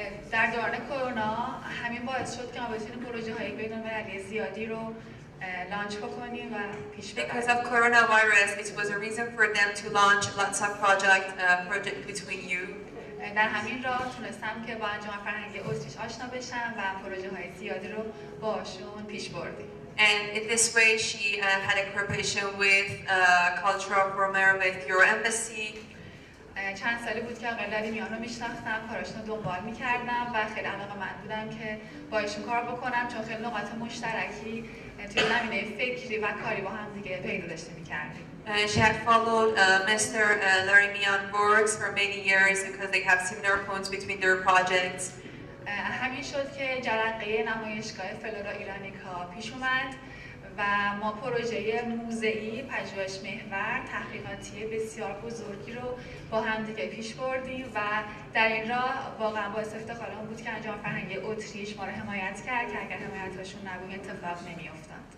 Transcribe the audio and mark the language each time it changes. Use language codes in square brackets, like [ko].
[fa] در دوران کرونا همین باعث شد که ما بتونیم پروژه‌های بین‌المللی زیادی رو لانچ بکنیم و پیش ببریم. [en] Because of coronavirus, it was a reason for them to launch lots of project between you. [fa] در همین راه تونستم که با انجمن فرهنگی اتریش آشنا بشم و پروژه‌های زیادی رو باشون پیش بردیم. [en] And in this way, she had a cooperation with Culture of Romero with your embassy. [fa] چند سالی بود که آقای لاریمیان رو میشناختم، کاراشون رو دنبال میکردم و خیلی علاقه‌مند بودم که با ایشون کار بکنم چون خیلی نقاط مشترکی توی زمینه فکری و کاری با هم دیگه پیدا داشته میکردیم. [en] She had followed Mr. Larimian works for many years because they have similar points between their projects. [fa] همین شد که جرقه نمایشگاه فلورا ایرانیکا پیش اومد و ما پروژه موزه‌ای، پژوهش محور، تحقیقاتی بسیار بزرگی رو با هم دیگه پیش بردیم و در این راه واقعا باعث افتخارم بود که انجام فرهنگی اتریش ما رو حمایت کرد که اگر حمایتشون نبود اتفاق نمی‌افتاد.